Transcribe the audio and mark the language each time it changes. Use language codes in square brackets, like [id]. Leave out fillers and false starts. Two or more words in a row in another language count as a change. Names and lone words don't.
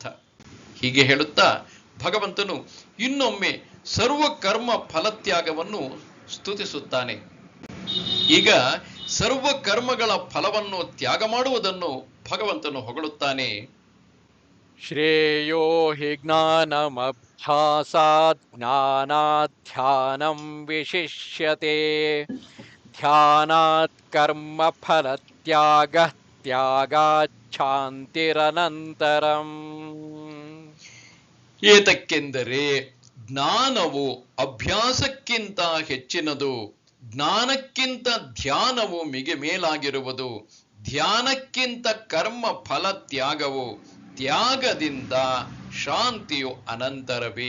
[kn] ಹೀಗೆ ಹೇಳುತ್ತಾ ಭಗವಂತನು ಇನ್ನೊಮ್ಮೆ ಸರ್ವ ಕರ್ಮ ಫಲತ್ಯಾಗವನ್ನು ಸ್ತುತಿಸುತ್ತಾನೆ. ಈಗ ಸರ್ವ ಕರ್ಮಗಳ ಫಲವನ್ನು ತ್ಯಾಗ ಮಾಡುವುದನ್ನು ಭಗವಂತನು ಹೊಗಳುತ್ತಾನೆ. [sa] ಶ್ರೇಯೋ ಹಿ ಜ್ಞಾನಮಭ್ಯಾಸಾತ್ ಜ್ಞಾನಾತ್ ಧ್ಯಾನಂ ವಿಶಿಷ್ಯತೆ ಧ್ಯಾನಾತ್ ಕರ್ಮ ಫಲತ್ಯಾಗಃ ತ್ಯಾಗಾತ್ ಶಾಂತಿರನಂತರಂ. [kn] ಏತಕ್ಕೆಂದರೆ ಜ್ಞಾನವು ಅಭ್ಯಾಸಕ್ಕಿಂತ ಹೆಚ್ಚಿನದು, ಜ್ಞಾನಕ್ಕಿಂತ ಧ್ಯಾನವು ಮೇಲಾಗಿರುವುದು, ಧ್ಯಾನಕ್ಕಿಂತ ಕರ್ಮ ಫಲ ತ್ಯಾಗವು, ತ್ಯಾಗದಿಂದ ಶಾಂತಿಯು ಅನಂತರವೇ.